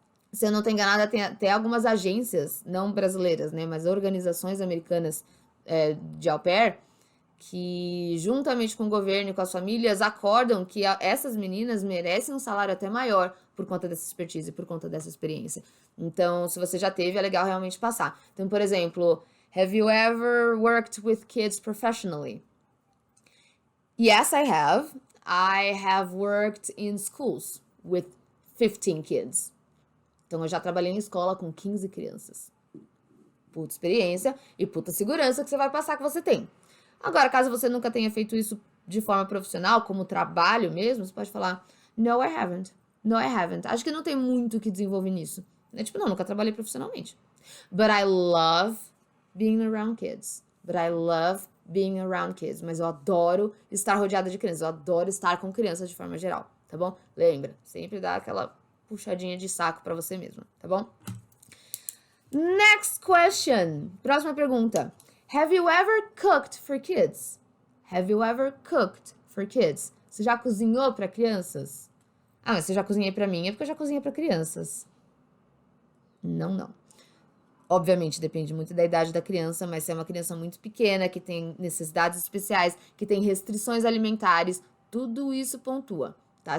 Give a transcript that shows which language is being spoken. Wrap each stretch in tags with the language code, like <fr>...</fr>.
<pt>Se eu não estou enganada, tem até algumas agências, não brasileiras, né, mas organizações americanas de au pair, que juntamente com o governo e com as famílias acordam que essas meninas merecem um salário até maior por conta dessa expertise, por conta dessa experiência. Então, se você já teve, é legal realmente passar. Então, por exemplo,</pt> <en>have you ever worked with kids professionally? Yes, I have. I have worked in schools with 15 kids.</en> <pt>Então, eu já trabalhei em escola com 15 crianças. Puta experiência e puta segurança que você vai passar que você tem. Agora, caso você nunca tenha feito isso de forma profissional, como trabalho mesmo, você pode falar,</pt> <en>no, I haven't. No, I haven't.</en> <pt>Acho que não tem muito o que desenvolver nisso. É tipo, não, nunca trabalhei profissionalmente.</pt> <en>But I love being around kids. But I love being around kids,</en> <pt>mas eu adoro estar rodeada de crianças, eu adoro estar com crianças de forma geral, tá bom? Lembra, sempre dá aquela puxadinha de saco pra você mesma, tá bom?</pt> <en>Next question,</en> <pt>próxima pergunta.</pt> <en>Have you ever cooked for kids? Have you ever cooked for kids?</en> <pt>Você já cozinhou pra crianças? Ah, mas se eu já cozinhei pra mim, é porque eu já cozinhei pra crianças. Não. Obviamente, depende muito da idade da criança, mas se é uma criança muito pequena, que tem necessidades especiais, que tem restrições alimentares, tudo isso pontua, tá?</pt>